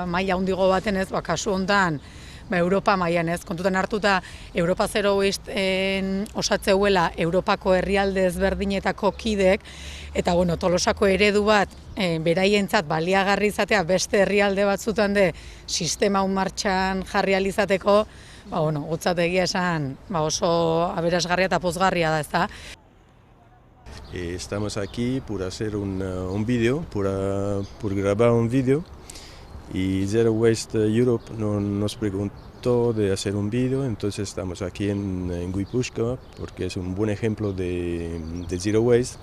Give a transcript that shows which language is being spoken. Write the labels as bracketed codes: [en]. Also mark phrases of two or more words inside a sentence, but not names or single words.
[eu] maila handiago baten ez, kasu hontan Europa mailan ez, kontutan hartuta Europa Zero Waste osatzeuela Europako herrialde ezberdinetako kideek, eta Tolosako eredu bat beraientzat baliagarri izatea beste herrialde batzutan de sistema hau martxan jarri ahal izateko, gutzat egia esan oso aberasgarria eta pozgarria da, ezta? [es] Estamos aquí por hacer un vídeo, por grabar un vídeo, y Zero Waste Europe nos preguntó de hacer un vídeo, entonces estamos aquí en Guipúzcoa porque es un buen ejemplo de Zero Waste.